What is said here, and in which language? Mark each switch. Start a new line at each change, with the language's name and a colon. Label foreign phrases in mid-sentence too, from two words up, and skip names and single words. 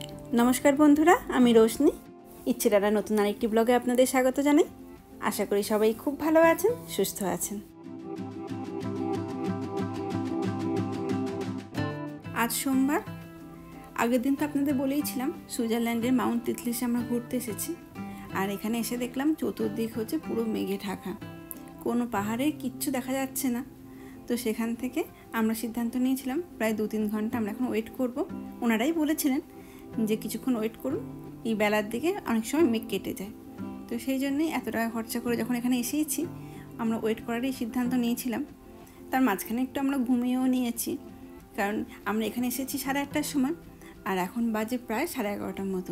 Bangla: নমস্কার বন্ধুরা আমি রোশনী ইচ্ছেদারা নতুন আরেকটি ব্লগে আপনাদের স্বাগত জানাই। আশা করি সবাই খুব ভালো আছেন সুস্থ আছেন। আজ সোমবার। আগের দিন তো আপনাদের বলেইছিলাম সুইজারল্যান্ডের মাউন্ট তিতলিসে আমরা ঘুরতে এসেছি আর এখানে এসে দেখলাম চতুর্দিক হচ্ছে পুরো মেঘে ঢাকা, কোনো পাহাড়ে কিচ্ছু দেখা যাচ্ছে না। তো সেখান থেকে আমরা সিদ্ধান্ত নিয়েছিলাম প্রায় 2-3 ঘণ্টা আমরা এখন ওয়েট করব। ওনারাই বলেছিলেন যে কিছুক্ষণ ওয়েট করুন, এই বেলার দিকে অনেক সময় মেঘ কেটে যায়। তো সেই জন্যই এত টাকা খরচা করে যখন এখানে এসেছি আমরা ওয়েট করারই সিদ্ধান্ত নিয়েছিলাম। তার মাঝখানে একটু আমরা ঘুমিয়েও নিয়েছি, কারণ আমরা এখানে এসেছি 8:30টার সময় আর এখন বাজে প্রায় 11:30টার মতো।